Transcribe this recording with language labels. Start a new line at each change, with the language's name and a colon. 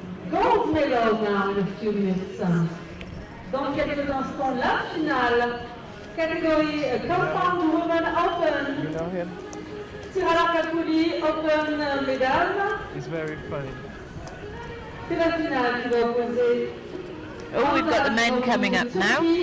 English: Gold medal now in a few minutes.
French: Dans quelques instants, la finale, catégorie Compound Women Open.
English: You know him?
French: Tir à l'arc à poulie, Open Medal.
English: It's very funny.
French: C'est la finale qui va opposer.
English: Oh, we've got the men coming up now.